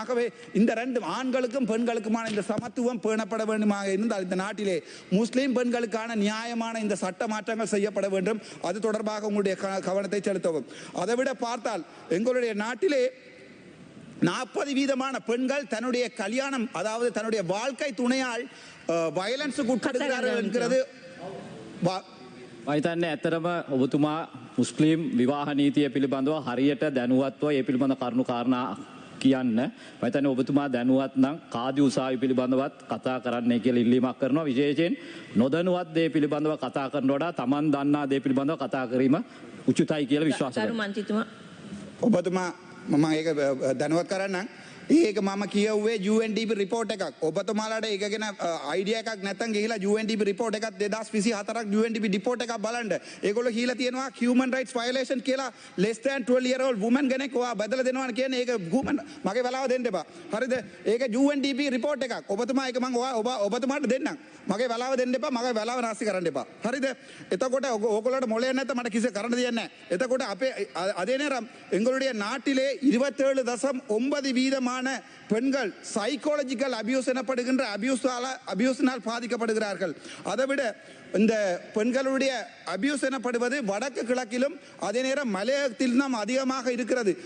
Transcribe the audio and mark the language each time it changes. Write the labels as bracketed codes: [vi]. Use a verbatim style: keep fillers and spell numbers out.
[ta] ஆகவே இந்த ரெண்டு ஆண்களுக்கும் பெண்களுக்குமான இந்த சமத்துவம் பேணப்பட வேண்டுமாக இருந்தால் இந்த நாட்டிலே முஸ்லீம் பெண்களுக்கான நியாயமான இந்த சட்ட மாற்றங்கள் செய்யப்பட வேண்டும். அது தொடர்பாக உங்களுடைய கவனத்தை செலுத்தவும். அதைவிட பார்த்தால் எங்களுடைய நாட்டிலே நாற்பது வீதமான பெண்கள் தன்னுடைய கல்யாணம், அதாவது தன்னுடைய வாழ்க்கை துணையால் வயலன்ஸுக்கு உட்படுகிறார்கள் என்கிறது. [si] මයිතන්න ඇත්තරම ඔබතුමා මුස්ලිම් විවාහ නීතිය පිළිබඳව හරියට දැනුවත්ව ඒ පිළිබඳ කරුණු කාරණා කියන්න. මයිතන්න ඔබතුමා දැනුවත් නම් කාදි උසාවි පිළිබඳවත් කතා කරන්නයි කියලා ඉල්ලීමක් කරනවා. විශේෂයෙන් නොදැනුවත් දේ පිළිබඳව කතා කරන වඩා Taman දන්නා දේ පිළිබඳව කතා කිරීම උචිතයි කියලා විශ්වාස කරනවා. ඔබතුමා මම ඒක දැනුවත් කරන්නම්. ඒක මම කියුවේ U N D P report එකක්. ඔබතුමාලාට ඒක ගැන idea එකක් නැත්නම් ගිහිලා U N D P report එකක් [en] twenty twenty-four [si] U N D P report එකක් බලන්න. ඒගොල්ලෝ කියලා තියෙනවා [en] human rights violation [si] කියලා [en] less than twelve year old woman [si] කෙනෙක් ඔයා බදලා දෙනවා කියන්නේ ඒක human මගේ වෙලාව දෙන්න එපා. හරිද? ඒක U N D P report එකක්. ඔබතුමා ඒක මම ඔබ ඔබතුමාට දෙන්නම්. මගේ වෙලාව දෙන්න එපා. මගේ වෙලාව නාස්ති කරන්න එපා. හරිද? එතකොට ඕගොල්ලන්ට මොලේ නැත්නම් මට කිසි කරන්න දෙයක් නැහැ. එතකොට අපේ [ta] அதே நேரம் எங்களுடைய நாட்டிலே இருபத்தி ஏழு புள்ளி ஒன்பது வீதமான பெண்கள் சைக்காலஜிக்கல் அபியூஸ் எனப்படுகின்ற அபியூஸினால் பாதிக்கப்படுகிறார்கள். அதைவிட இந்த பெண்களுடைய அபியூஸ் எனப்படுவது வடக்கு கிழக்கிலும் அதே நேரம் மலையகத்திலும் அதிகமாக இருக்கிறது.